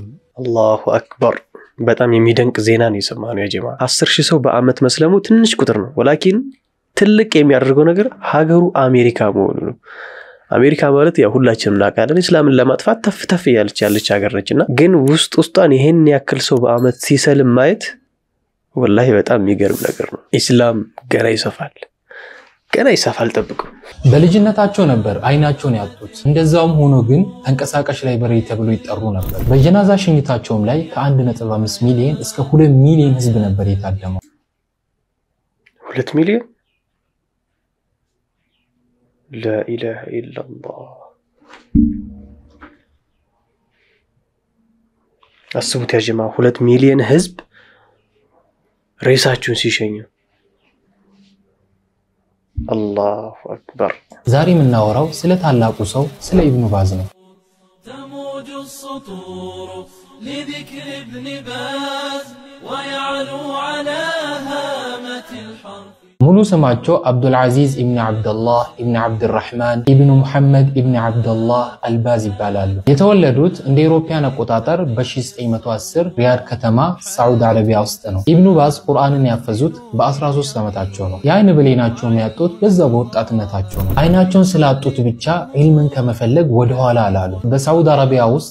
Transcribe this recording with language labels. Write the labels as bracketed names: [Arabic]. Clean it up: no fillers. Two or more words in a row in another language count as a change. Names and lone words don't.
[Arabic] الله أكبر። [Amharic] በጣም የሚደንቅ ዜና ነው የሰማነው [Arabic] يا جماعة። [Amharic] 10,000 ሰው በአመት መስለሙ ትንሽ ቁጥር ነው። ወላኪን ትልቅ የሚያደርገው ነገር ሀገሩ አሜሪካ መሆኑ ነው። አሜሪካ ማለት ያው ሁላችንም እናውቃለን እስላምን ለማጥፋት ተፍተፍ ያለች ሀገር ነችና ግን ውስጧን ይሄን ያክል ሰው በአመት ሲሰልም ማየት ወላሂ በጣም የሚገርም ነገር ነው። እስላም ገና ይሰፋል ጠብቁ። በልጅነታቸው ነበር አይናቸውን ያጡት። እንደዛውም ሆኖ ግን ተንቀሳቃሽ ላይብረሪ ተብሎ ይጠሩ ነበር። በጀናዛ ሽኝታቸውም ላይ ከ1.5 ሚሊዮን እስከ 2 ሚሊዮን ህዝብ ነበር የታደመው። 2 ሚሊዮን [Arabic] لا إله إلا الله [Amharic] አስቡት [Arabic] يا جماعة [Amharic] 2 ሚሊዮን ህዝብ ሬሳቸውን ሲሸኙ [Arabic] الله أكبر። [Amharic] ዛሬ የምናወራው ስለ ታላቁ ሰው ስለ ኢብኑ ባዝ ነው። [Arabic] تموج السطور لذكر ابن باز ويعلو على هامة الحرف [Amharic] ሙሉ ስማቸው አብዱል አዚዝ ኢብኑ አብዱላህ ኢብኑ አብዱራህማን ኢብኑ ሙሐመድ ኢብኑ አብዱላህ አልባዝ ይባላሉ። የተወለዱት እንደ ኢሮፒያን አቆጣጠር በ1910 ሪያድ ከተማ ሳዑዲ አረቢያ ውስጥ ነው። ኢብኑ ባዝ ቁርአንን ያፈዙት በ13 ዓመታቸው ነው። የአይን ብሌናቸውን ያጡት በዛው በወጣትነታቸው ነው። አይናቸውን ስላጡት ብቻ ዒልምን ከመፈለግ ወደ ኋላ አላሉ። በሳዑዲ አረቢያ ውስጥ